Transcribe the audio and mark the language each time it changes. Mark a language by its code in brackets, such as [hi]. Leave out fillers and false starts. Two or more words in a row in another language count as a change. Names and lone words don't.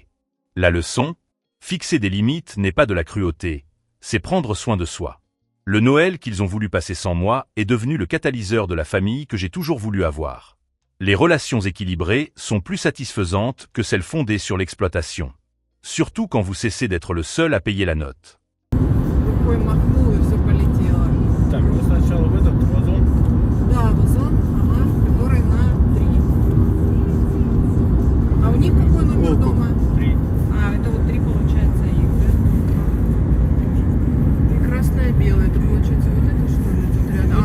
[fr] La leçon, fixer des limites n'est pas de la cruauté, c'est prendre soin de soi. Le Noël qu'ils ont voulu passer sans moi est devenu le catalyseur de la famille que j'ai toujours voulu avoir. Les relations équilibrées sont plus satisfaisantes que celles fondées sur l'exploitation. Surtout quand vous cessez d'être le seul à payer la note. [ru] Рукой махнула и все полетело. Так, ну сначала в этот вазон. Да, вазон, ага, который на 3. А у них какой номер дома? 3. А, это вот 3 получается их, да? И красное-белое, это получается вот это что ли тут рядом?